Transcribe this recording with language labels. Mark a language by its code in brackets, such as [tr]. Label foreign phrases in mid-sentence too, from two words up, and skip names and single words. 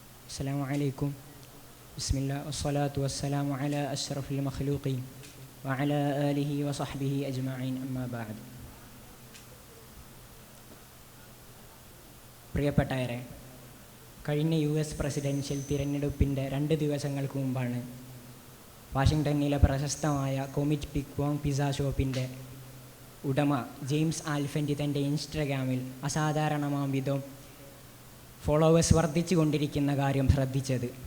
[ar] السلام عليكم. بسم الله والصلاة والسلام على أشرف المخلوقين وعلى آله وصحبه أجمعين أما بعد. [ml] പ്രിയപ്പെട്ടവരെ, കഴിഞ്ഞ [en] US presidential [ml] തിരഞ്ഞെടുപ്പിൻ്റെ 2 ദിവസങ്ങൾക്ക് മുമ്പാണ് വാഷിങ്ടണിലെ പ്രശസ്തമായ കോമിറ്റ് പിക് വോങ് പിസ്സ ഷോപ്പിൻ്റെ ഉടമ ജെയിംസ് ആൽഫൻറ്റി തൻ്റെ ഇൻസ്റ്റഗ്രാമിൽ അസാധാരണമാം വിധം ഫോളോവേഴ്സ് വർദ്ധിച്ചു കൊണ്ടിരിക്കുന്ന കാര്യം ശ്രദ്ധിച്ചത്.